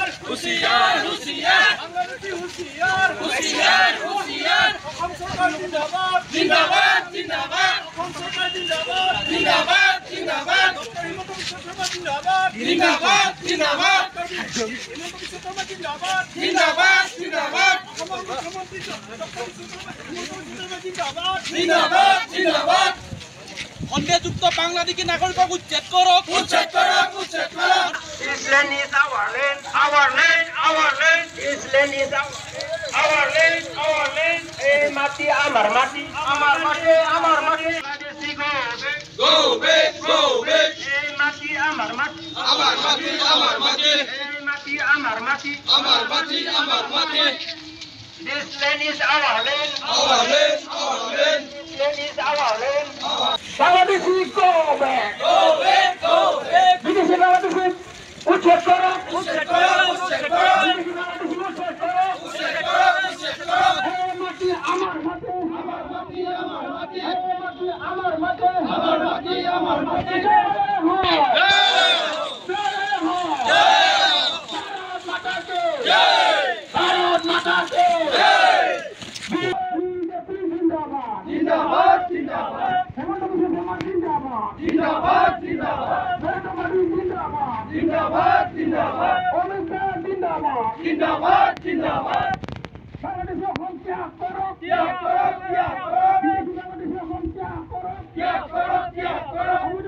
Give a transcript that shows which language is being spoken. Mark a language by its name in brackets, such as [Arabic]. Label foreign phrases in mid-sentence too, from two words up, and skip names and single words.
[Assamese] হুঁশিয়ার হুঁশিয়ার বাংলাদেশি হুঁশিয়ার হুঁশিয়ার হুঁশিয়ার অসম সরকার জিন্দাবাদ জিন্দাবাদ জিন্দাবাদ অসম সরকার জিন্দাবাদ জিন্দাবাদ জিন্দাবাদ ডক্টর হিমন্ত বিশ্ব শর্মা জিন্দাবাদ জিন্দাবাদ জিন্দাবাদ হিমন্ত বিশ্ব শর্মা জিন্দাবাদ জিন্দাবাদ জিন্দাবাদ অসম মুখ্যমন্ত্রী ডক্টর হিমন্ত বিশ্ব শর্মা জিন্দাবাদ জিন্দাবাদ জিন্দাবাদ সন্দেহযুক্ত বাংলাদেশী নাগরিকক উচ্ছেদ কৰক উচ্ছেদ কৰক উচ্ছেদ কৰক [English] This land is our land, our land, our land. This land is our land, our land. [Assamese] হেই, মাটি, আমাৰ মাটি, আমাৰ মাটি, আমাৰ মাটি. [English] Go back, go back. [Assamese] হেই, মাটি, আমাৰ মাটি, আমাৰ মাটি, আমাৰ মাটি. হেই, মাটি, আমাৰ মাটি, আমাৰ মাটি, আমাৰ মাটি. [English] This land is our land, our land, our land. This land is our land. Bangladeshi, go back, go back, go back. British Bangladeshi, [Bangla] উচ্ছেদ করো, [Assamese] উচ্ছেদ কৰক উচ্ছেদ কৰক [Bangla] Bangladeshi, উচ্ছেদ করো, [Assamese] উচ্ছেদ কৰক উচ্ছেদ কৰক হেই, মাটি, আমাৰ মাটি, আমাৰ মাটি আমাৰ মাটি হেই, মাটি, আমাৰ মাটি, আমাৰ মাটি আমাৰ মাটি জিন্দাবাদ জিন্দাবাদ জিন্দাবাদ জিন্দাবাদ জিন্দাবাদ জিন্দাবাদ জিন্দাবাদ জিন্দাবাদ ত্যাগ কৰক ত্যাগ কৰক ত্যাগ কৰক ত্যাগ কৰক